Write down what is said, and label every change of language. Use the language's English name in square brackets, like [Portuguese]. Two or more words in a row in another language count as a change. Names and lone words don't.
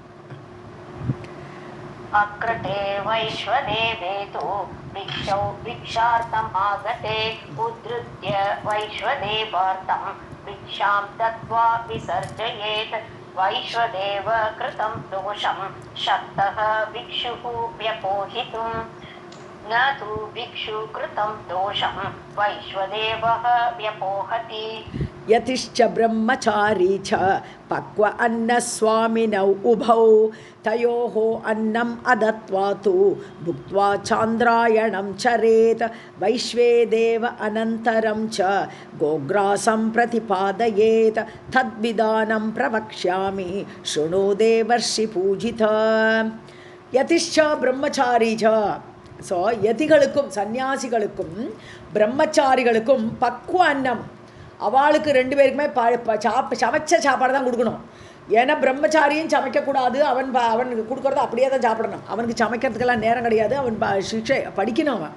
[Sanskrit] अकृते वैश्वदेवे तु भिक्षौ भिक्षार्थम् आगते उद्धृत्य वैश्वदेवार्थं भिक्षां दत्त्वा विसर्जयेत् वैश्वदेव कृतं दोषं शक्तः भिक्षुः व्यपोहितुम् न तु भिक्षु कृतं दोषं वैश्वदेवः व्यपोहति. यतिश्च ब्रह्मचारी च पक्व अन्नस्वामिनौ उभौ तयोः अन्नम् अदत्वा तु भुक्त्वा चान्द्रायणं चरेत् वैश्वेदेव अनन्तरं च गोग्रासं प्रतिपादयेत् तद्विधानं प्रवक्ष्यामि शृणु देवर्षि पूजित. यतिश्च ब्रह्मचारी च. [Tamil] ஸோ யதிகளுக்கும் சந்நியாசிகளுக்கும் பிரம்மச்சாரிகளுக்கும் பக்குவ அன்னம், அவளுக்கு ரெண்டு பேருக்குமே சமைச்ச சாப்பாடு தான் கொடுக்கணும். ஏன்னா பிரம்மச்சாரியும் சமைக்கக்கூடாது, அவனுக்கு கொடுக்குறது அப்படியே தான் சாப்பிடணும், அவனுக்கு சமைக்கிறதுக்கெல்லாம் நேரம் கிடையாது, அவன் சிக்ஷை படிக்கணும் அவன்.